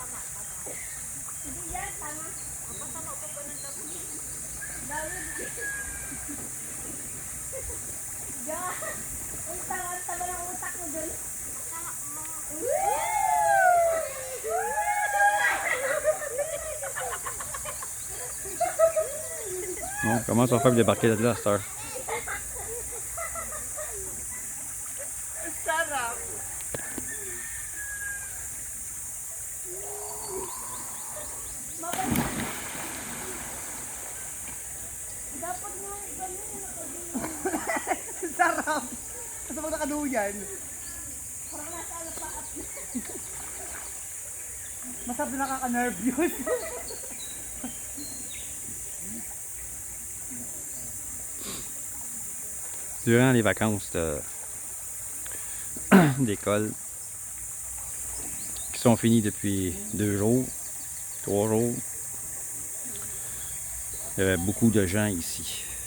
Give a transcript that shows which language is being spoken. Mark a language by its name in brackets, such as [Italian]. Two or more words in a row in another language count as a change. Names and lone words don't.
[Filipino] Ang tama ng utak mo dun. [French] Bon, comment on fait pour débarquer de là, à cette heure? [Filipino] Sarap. Dapat mo ganun yung Sarap. Kasi pag nakaduyan. parang nasa alapaat. Masarap na nakaka-nervous. [French] Durant les vacances d'école, qui sont finies depuis 2 jours, 3 jours, il y avait beaucoup de gens ici.